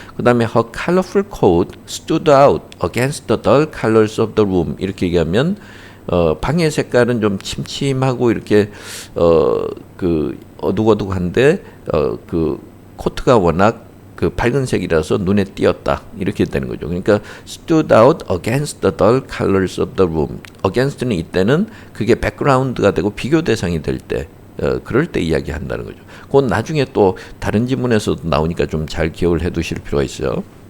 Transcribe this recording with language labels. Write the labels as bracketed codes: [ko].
[ko] 그 다음에 [en] her colorful coat stood out against the dull colors of the room, [ko] 이렇게 얘기하면 방의 색깔은 좀 침침하고 이렇게 그 어둑어둑한데 그 코트가 워낙 그 밝은 색이라서 눈에 띄었다, 이렇게 되는 거죠. 그러니까 [en] stood out against the dull colors of the room. [ko] against는 이때는 그게 background가 되고 비교 대상이 될 때, 그럴 때 이야기한다는 거죠. 그건 나중에 또 다른 지문에서도 나오니까 좀 잘 기억을 해 두실 필요가 있어요.